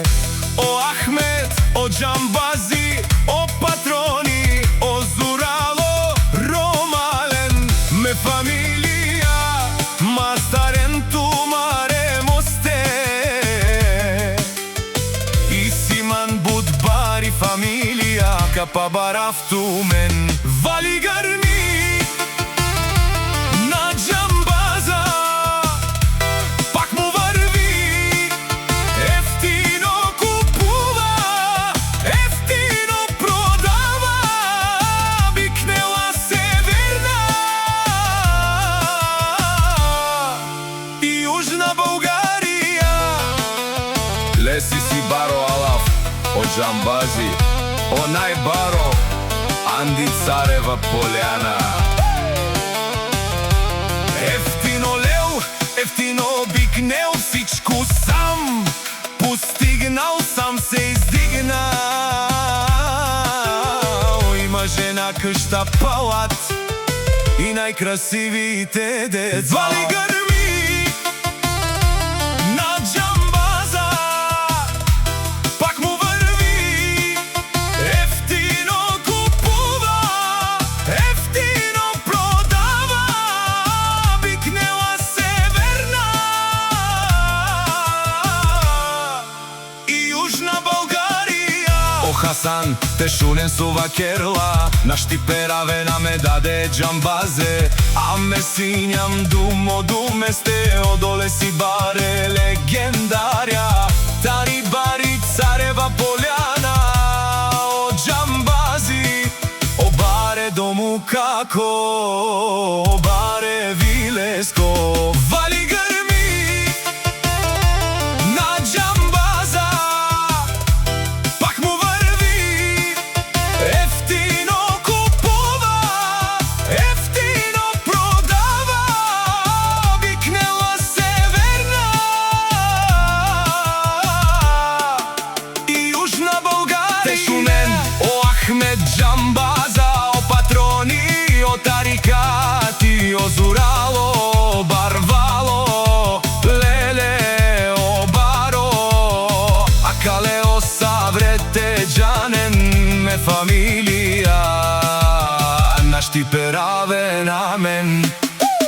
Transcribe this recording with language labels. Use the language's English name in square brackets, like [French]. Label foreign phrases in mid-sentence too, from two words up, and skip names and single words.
[Romany] О Ахмед, о Џамбази, о патрони, о Зурало, Ромален, ме фамилија, мастарен тумаре мосте. Исиман Будбари фамилија, капа барафту мен. [Bulgarian] Вали грми на Џамбаза, пак му врви, ефтино купува, ефтино продава, бикнела северна и јужна Бугарија. [Romany] Леси си баро алаф, о Џамбази, о најбаро, Анди Царева Пољана. [Bulgarian] Ефтино леу, ефтино бикнел, всичко сам постигнал, сам се издигнал. Има жена, къща, палат и најкрасивите деца. Вали грми на Џамбаза, пак му врви, ефтино купува, ефтино продава, бикнела северна и јужна Бугарија. [Romany] О Хасан, те шунен сува керла, на штипераве на ме даде Џамбазе, а ме синјам думо думесте, одоле си баре легендарја, тари бари Царева Пољана. О Џамбази, о баре дому како, о баре вилеско. [Bulgarian] Вали грми на Џамбаза, пак му врви, ефтино купува, ефтино продава, бикнела северна и јужна Бугарија. [Romany] Те шумен, о Ахмед Џамбаза, о патрони, о тарикати, о Зурало, о Барвало, леле, о баро, а кале о саврете џанен, ме фамилија, на штипераве на мен.